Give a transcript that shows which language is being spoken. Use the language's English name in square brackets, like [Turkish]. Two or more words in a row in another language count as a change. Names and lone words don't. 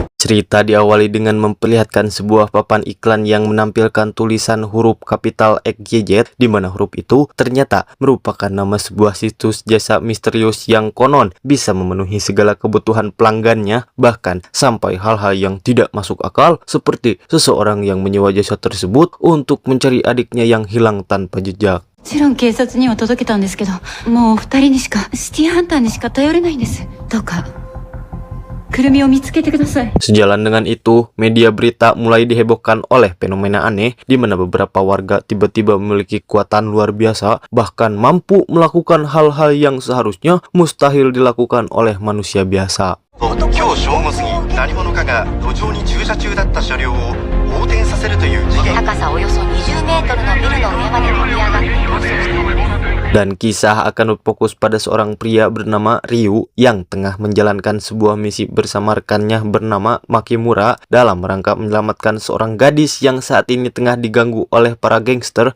[Indonesian] Cerita diawali dengan memperlihatkan sebuah papan iklan yang menampilkan tulisan huruf kapital XYZ, di mana huruf itu ternyata merupakan nama sebuah situs jasa misterius yang konon bisa memenuhi segala kebutuhan pelanggannya, bahkan sampai hal-hal yang tidak masuk akal seperti seseorang yang menyewa jasa tersebut untuk mencari adiknya yang hilang tanpa jejak. [Japanese] もちろん警察には届けたんですけど、もう2人にしか、シティハンターにしか頼れないんです。どうかくるみを見つけてください。 [Indonesian] Sejalan dengan itu, media berita mulai dihebohkan oleh fenomena aneh di mana beberapa warga tiba-tiba memiliki kekuatan luar biasa, bahkan mampu melakukan hal-hal yang seharusnya mustahil dilakukan oleh manusia biasa. [Japanese] 今日正午過ぎ、何者かが路上に駐車中だった車両を横転させるという事件。高さおよそ20メートルのビルの上まで飛び上がって逃走しています。 [Indonesian] Dan kisah akan berfokus pada seorang pria bernama Ryu yang tengah menjalankan sebuah misi bersama rekannya bernama Makimura dalam rangka menyelamatkan seorang gadis yang saat ini tengah diganggu oleh para gangster.